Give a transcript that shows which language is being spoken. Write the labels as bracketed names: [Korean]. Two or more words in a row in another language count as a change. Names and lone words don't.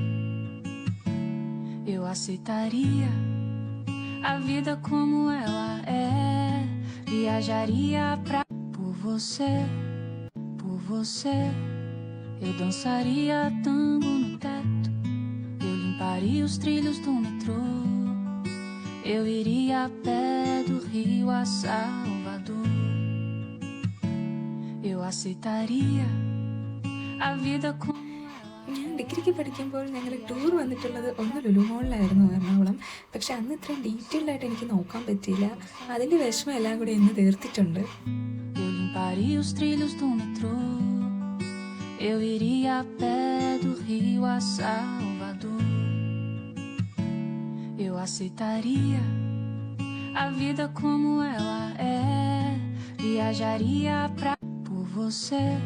[Portuguese] eu aceitaria a vida como ela é, viajaria pra por você, eu dançaria tango no teto, eu limparia os trilhos do metrô, eu iria a pé do Rio a Salvador, eu aceitaria a vida com. [Malayalam] ഞാൻ ഡിഗ്രിക്ക് പഠിക്കുമ്പോൾ ഞങ്ങൾ ടൂർ വന്നിട്ടുള്ളത് ഒന്ന് ലുലു മോളിലായിരുന്നു, എറണാകുളം. പക്ഷെ അന്ന് ഇത്രയും ഡീറ്റെയിൽഡ് ആയിട്ട് എനിക്ക് നോക്കാൻ പറ്റിയില്ല. അതിൻ്റെ വിഷമം എല്ലാം കൂടി ഇന്ന് തീർത്തിട്ടുണ്ട്. [Portuguese] Eu limparia os trilhos do metrô, eu iria a pé do Rio a Salvador, eu aceitaria a vida como ela é, viajaria pra por você,